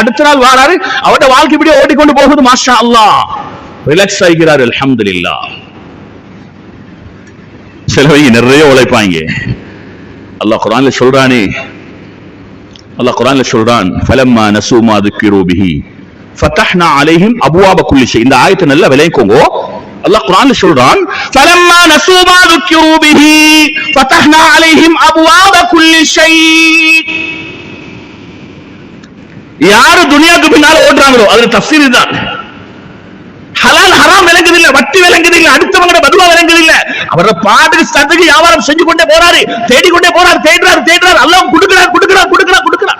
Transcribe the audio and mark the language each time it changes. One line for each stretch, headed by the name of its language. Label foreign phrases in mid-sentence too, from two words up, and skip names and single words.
Tamil: அடுத்த நாள் வாராரு, அவரோட வாழ்க்கை இப்படியே ஓடிக்கொண்டு போகுது.
Arabic: ما شاء الله,
Tamil: ரிலாக்ஸ் ஆகிறார். அல்ஹம்துலில்லாஹ். சிலவங்க நிறைய உழைப்பாங்க. அல்லாஹ் குர்ஆன்ல சொல்றான்,
Arabic: فلما نسوا ما ذكروا به فتحنا عليهم ابواب كل شيء.
Tamil: இந்த ஆயத்தை நல்லா விளங்கிக்கோங்க. அல்லாஹ் குர்ஆன்ல சொல்றான்,
Arabic: فلما نسوا ما ذكروا به فتحنا عليهم ابواب كل شيء.
Tamil: யார் துனியாக்கு பின்னால ஓடுறாங்களோ அதுல தஃப்சீர் தான். ஹலால் ஹராம் விளங்குதில்லை, வட்டி விளங்குதில்லை, அடுத்தவங்களோட பதுவா விளங்குதில்லை. அவரோட பாட்டுக்கு சத்துக்கு வியாபாரம் செஞ்சு கொண்டே போறாரு, தேடிக்கொண்டே போறாரு, தேடுறாரு. அல்லாஹ் கொடுக்கிறார்.